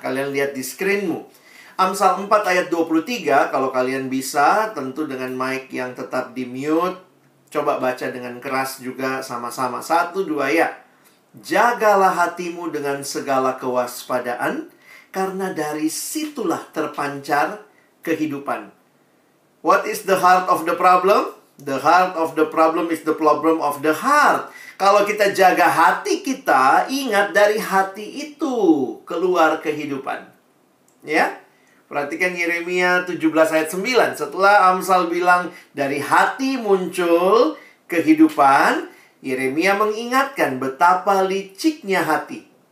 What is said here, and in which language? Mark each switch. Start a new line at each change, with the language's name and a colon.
Indonesian: Kalian lihat di screenmu. Amsal 4 ayat 23, kalau kalian bisa, tentu dengan mic yang tetap di mute. Coba baca dengan keras juga sama-sama. 1, 2, ya. Jagalah hatimu dengan segala kewaspadaan, karena dari situlah terpancar kehidupan.
English: What is the heart of the problem? The heart of the problem is the problem of the heart.
Indonesian: Kalau kita jaga hati kita, ingat dari hati itu keluar kehidupan. Ya? Perhatikan Yeremia 17 ayat 9. Setelah Amsal bilang dari hati muncul kehidupan, Yeremia mengingatkan betapa liciknya hati.